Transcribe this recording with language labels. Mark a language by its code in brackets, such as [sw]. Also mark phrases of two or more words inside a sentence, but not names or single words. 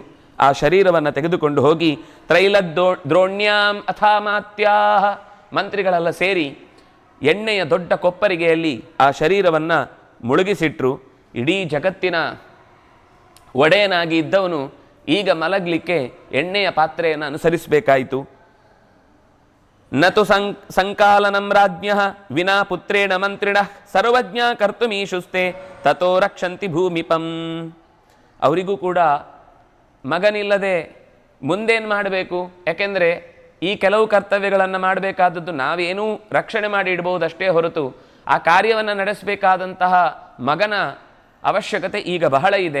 [kn] ಆ ಶರೀರವನ್ನು ತೆಗೆದುಕೊಂಡು ಹೋಗಿ [sa] ದ್ರೋಣ್ಯಾಂ ಅಥಾಮಾತ್ಯಾಹ, [kn] ಮಂತ್ರಿಗಳೆಲ್ಲ ಸೇರಿ ಎಣ್ಣೆಯ ದೊಡ್ಡ ಕೊಪ್ಪರಿಗೆಯಲ್ಲಿ ಆ ಶರೀರವನ್ನು ಮುಳುಗಿಸಿಟ್ರು. ಇಡೀ ಜಗತ್ತಿನ ಒಡೆಯನಾಗಿ ಇದ್ದವನು ಈಗ ಮಲಗಲಿಕ್ಕೆ ಎಣ್ಣೆಯ ಪಾತ್ರೆಯನ್ನು ಅನುಸರಿಸಬೇಕಾಯಿತು. [sa] ನತು ಸಂಕಾಲನಂ ರಾಜ್ಞಃ ವಿನಾ ಪುತ್ರೇಣ ಮಂತ್ರಿಣಃ ಸರ್ವಜ್ಞ ಕರ್ತುಮೀಶುಸ್ತೆ ತಥೋ ರಕ್ಷಂತಿ ಭೂಮಿಪಂ. [kn] ಅವರಿಗೂ ಕೂಡ ಮಗನಿಲ್ಲದೆ ಮುಂದೇನು ಮಾಡಬೇಕು? ಯಾಕೆಂದರೆ ಈ ಕೆಲವು ಕರ್ತವ್ಯಗಳನ್ನು ಮಾಡಬೇಕಾದದ್ದು ನಾವೇನೂ ರಕ್ಷಣೆ ಮಾಡಿ ಇಡಬಹುದಷ್ಟೇ ಹೊರತು ಆ ಕಾರ್ಯವನ್ನು ನಡೆಸಬೇಕಾದಂತಹ ಮಗನ ಅವಶ್ಯಕತೆ ಈಗ ಬಹಳ ಇದೆ.